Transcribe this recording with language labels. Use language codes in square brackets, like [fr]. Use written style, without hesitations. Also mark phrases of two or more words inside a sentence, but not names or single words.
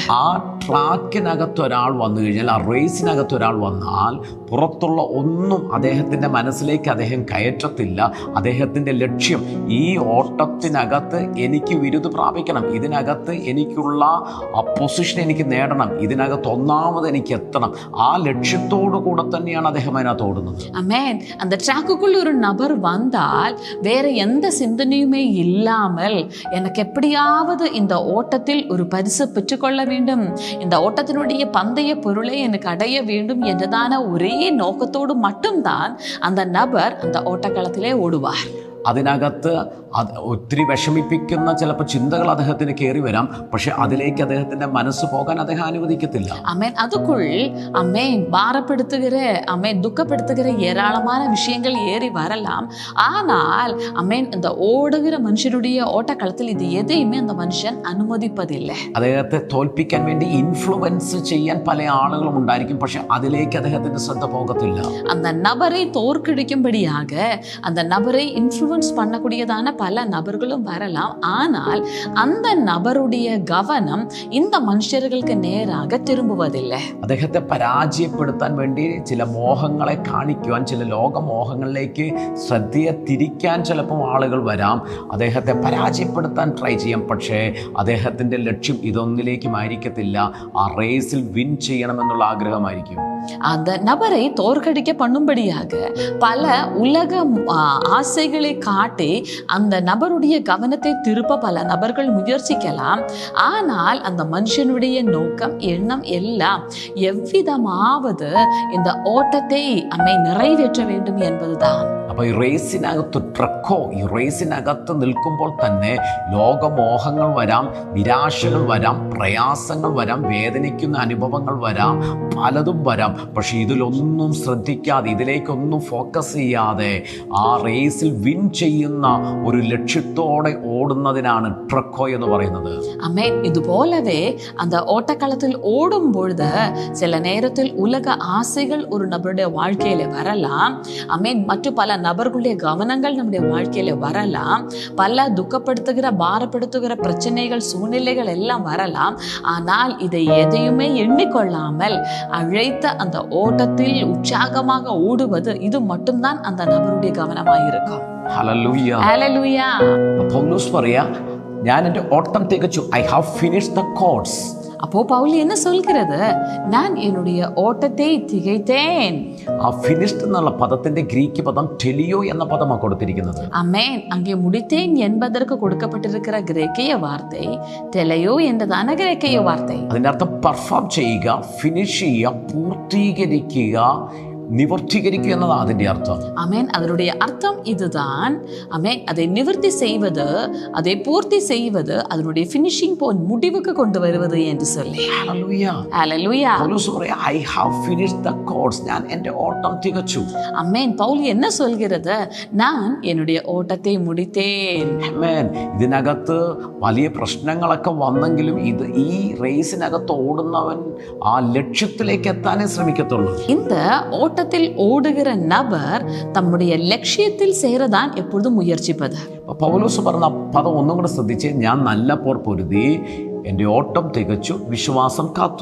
[ml] ആ ട്രാക്കിനകത്ത് ഒരാൾ വന്നു കഴിഞ്ഞാൽ, ആ റേസിനകത്ത് ഒരാൾ വന്നാൽ പുറത്തുള്ള ഒന്നും അദ്ദേഹത്തിൻ്റെ മനസ്സിലേക്ക് അദ്ദേഹം കയറ്റത്തില്ല. അദ്ദേഹത്തിൻ്റെ ലക്ഷ്യം ഈ ഓട്ടത്തിനകത്ത് എനിക്ക് വിരുദ് പ്രാപിക്കണം, ഇതിനകത്ത് എനിക്കുള്ള ആ പൊസിഷൻ എനിക്ക് നേടണം, ഇതിനകത്ത് ഒന്നാമത് എനിക്ക് എത്തണം, ആ ലക്ഷ്യത്തോടു കൂടെ തന്നെയാണ് അദ്ദേഹം അതിനകത്ത് ഓടുന്നത്. [ta] ஆமென். அந்த ட்ராக்குக்குள்ள ஒரு நபர் வந்தால் வேற எந்த சிந்தனையுமே இல்லாமல் எனக்கு எப்படியாவது இந்த ஓட்டத்தில் ஒரு பரிசு பெற்றுக்கொள்ள வேண்டும், இந்த ஓட்டத்தினுடைய பந்தய பொருளை எனக்கு அடைய வேண்டும் என்றதான ஒரே நோக்கத்தோடு மட்டும்தான் அந்த நபர் அந்த ஓட்டக்களத்திலே ஓடுவார். [ml] അതിനകത്ത് അത് ഒത്തിരി വിഷമിപ്പിക്കുന്ന ചിലപ്പോൾ ചിന്തകൾ അദ്ദേഹത്തിന് കയറി വരാം. പക്ഷെ അതിലേക്ക് അദ്ദേഹത്തിൻ്റെ മനസ്സ് പോകാൻ അദ്ദേഹം അനുവദിക്കത്തില്ല. [ta] அமேன். அதுக்குள் அமேன் பாரப்படுத்துகிற அமேன் துக்கப்படுத்துகிற ஏராளமான விஷயங்கள் ஏறி வரலாம். ஆனால் அமேன் இந்த ஓடுகிற மனுஷனுடைய ஓட்டக்களத்தில் இது எதையுமே அந்த மனுஷன் அனுமதிப்பதில்லை. [ml] അദ്ദേഹത്തെ തോൽപ്പിക്കാൻ വേണ്ടി ഇൻഫ്ലുവൻസ് ചെയ്യാൻ പല ആളുകളും ഉണ്ടായിരിക്കും. പക്ഷെ അതിലേക്ക് അദ്ദേഹത്തിന്റെ ശ്രദ്ധ പോകത്തില്ല. [ta] அந்த நபரை தோற்கடிக்கும்படியாக அந்த நபரை இன்ஃப்ளூயன்ஸ் பண்ணக்கூடியதான பல நபர்களும் வரலாம். ஆனால் அந்த நபருடைய கவனம் இந்த மனுஷர்களுக்கு நேராக திரும்புவதில்லை. [ml] അദ്ദേഹത്തെ പരാജയപ്പെടുത്താൻ വേണ്ടി ചില മോഹങ്ങളെ കാണിക്കുവാൻ, ചില ലോകമോഹങ്ങളിലേക്ക് ശ്രദ്ധയെ തിരിക്കാൻ ചിലപ്പോൾ ആളുകൾ വരാം. അദ്ദേഹത്തെ പരാജയപ്പെടുത്താൻ ട്രൈ ചെയ്യാം. പക്ഷേ അദ്ദേഹത്തിൻ്റെ ലക്ഷ്യം ഇതൊന്നിലേക്കും ആയിരിക്കത്തില്ല. ആ റേസിൽ വിൻ ചെയ്യണമെന്നുള്ള ആഗ്രഹമായിരിക്കും. [ta] அந்த நபரை தோற்கடிக்க பண்ணும்படியாக பல உலக ஆசைகளை காட்டி அந்த நபருடைய கவனத்தை திருப்ப பல நபர்கள் முயற்சிக்கலாம். ஆனால் அந்த மனுஷனுடைய நோக்கம், எண்ணம் எல்லாம் எவ்விதமாவது இந்த ஓட்டத்தை நிறைவேற்ற வேண்டும் என்பதுதான். [ml] അപ്പോൾ ഈ റേസിനകത്ത് ഈ റേസിനകത്ത് നിൽക്കുമ്പോൾ തന്നെ ലോകമോഹങ്ങൾ വരാം, നിരാശകൾ വരാം, പ്രയാസങ്ങൾ വരാം, വേദനിക്കുന്ന അനുഭവങ്ങൾ വരാം, പലതും വരാം. പക്ഷെ ഇതിലൊന്നും ശ്രദ്ധിക്കാതെ, ഇതിലേക്കൊന്നും ഫോക്കസ് ചെയ്യാതെ ആ റേസിൽ വിൻ ചെയ്യുന്ന ഒരു ലക്ഷ്യത്തോടെ ഓടുന്നതിനാണ് ട്രക്കോ എന്ന് പറയുന്നത്. അമേൻ. [ta] ഇതുപോലവേ அந்த ஓட்டக்களத்தில் ஓடும் பொழுது சில நேரத்தில் உலக ஆசைகள் ஒரு நபருடைய வாழ்க்கையில வரலாம். அமேன். மற்ற பல நபர்களுடைய கவனங்கள் நம்முடைய வாழ்க்கையில வரலாம். பல துக்கப்படுத்துகிற, பாரப்படுத்துகிற பிரச்சனைகள், சூழ்நிலைகள் எல்லாம் வரலாம். ஆனால் இதை எதையுமே எண்ணிக்கொள்ளாமல் அழைத்த அந்த ஓட்டத்தில் உற்சாகமாக ஓடுவது, இது மட்டும்தான் அந்த நபருடைய கவனமாக இருக்கும். [ml] ഹല്ലേലൂയ. ഹല്ലേലൂയ. പൗലോസ് പറയാ, ഞാൻ എൻ്റെ ഓട്ടം തികച്ചു. [en] I have finished the course. [ta] அப்போ பவுல் என்ன சொல்கிறது? நான் என்னுடைய ஓட்டத்தை திகைத்தேன். [ml] ആ ഫിനിഷ്ഡ് എന്നുള്ള പദത്തിന്റെ ഗ്രീക്ക് പദം ടെലിയോ എന്ന പദമാണ് കൊടുത്തിരിക്കുന്നത്. [ta] அமேன். அங்கே முடித்தேன் என்பதற்கு கொடுக்கப்பட்டிருக்கிற கிரேக்கிய வார்த்தை டெலையோ என்றதான கிரேக்கிய வார்த்தை. [ml] അതിന്റെ അർത്ഥം പെർഫോം ചെയ്യുക, ഫിനിഷ് ചെയ്യുക, പൂർത്തീകരിക്കുക, നിവർത്തീകരിക്കുക എന്നതാണ് അതിൻ്റെ അർത്ഥം. [ta] அமேன். அதனுடைய அர்த்தம் இதுதான். அமேன். அதை நிவர்த்தி செய்வது, அதை பூர்த்தி செய்வது, அதனுடைய [en] finishing point, [ta] முடிவுக்கு கொண்டு வருவது என்று சொல்லி. [ml] ഹല്ലേലൂയ. [ta] ஹல்லேலூய. [ml] പൗലോസ് പറയാ, [en] I have finished the course. [ml] ഞാൻ എൻ്റെ ഓട്ടം തികച്ചു. [ta] அமேன். பவுல் என்ன சொல்கிறது? நான் என்னுடைய ஓட்டத்தை முடித்தேன். [ml] ആമേൻ. ഇതിനകത്ത് വലിയ പ്രശ്നങ്ങളൊക്കെ വന്നെങ്കിലും ഈ റേസിനകത്ത് ഓടുന്നവൻ ആ ലക്ഷ്യത്തിലേക്ക് എത്താനേ ശ്രമിക്കത്തുള്ളൂ. [ta] இந்த ஓட்டத்தில் ஓடுகிற நபர் தம்முடைய லட்சியத்தில் சேரதான் எப்பொழுதும் முயற்சிப்பது. [ml] പൗലോസ് പറഞ്ഞ പദം ഒന്നും കൂടെ ശ്രദ്ധിച്ച്, ഞാൻ നല്ല പോർ പൊരുതി, എൻ്റെ ഓട്ടം തികച്ചു, വിശ്വാസം കാത്തു.